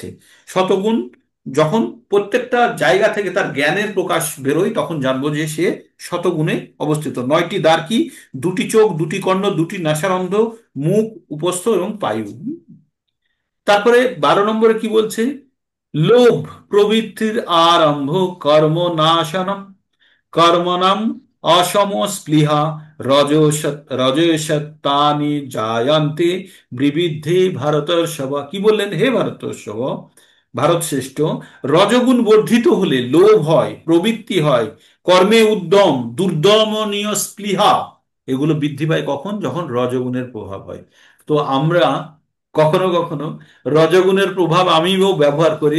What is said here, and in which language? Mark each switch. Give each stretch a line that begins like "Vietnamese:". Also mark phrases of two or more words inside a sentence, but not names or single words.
Bangla: শতগুণ যখন প্রত্যেকটা জায়গা থেকে তার জ্ঞানের প্রকাশ বেরোয়, তখন জানবো যে সে শতগুণে অবস্থিত। 9টি দ্বার কি? 2টি চোখ, 2টি কর্ণ, 2টি নাসারন্ধ্র, মুখ, উপস্থ এবং পায়ু। তারপরে 12 নম্বরে কি বলছে,
Sanskrit: লোভ প্রবৃত্তির আরম্ভ কর্ম নাশনম কর্মণাম অসম স্পৃহা রজসত্তানি জায়ন্তে বিবিধে ভারতর্ষভ।
Bangla: কি বললেন? হে ভারতর্ষভ, ভারত শ্রেষ্ঠ, রজগুণ বর্ধিত হলে লোভ হয়, প্রবৃত্তি হয়, কর্মে উদ্যম, দুর্দমনীয় স্পৃহা, এগুলো বৃদ্ধি পায় কখন? যখন রজগুণের প্রভাব হয়। তো আমরা কখনো কখনো রজগুণের প্রভাব আমিও ব্যবহার করি।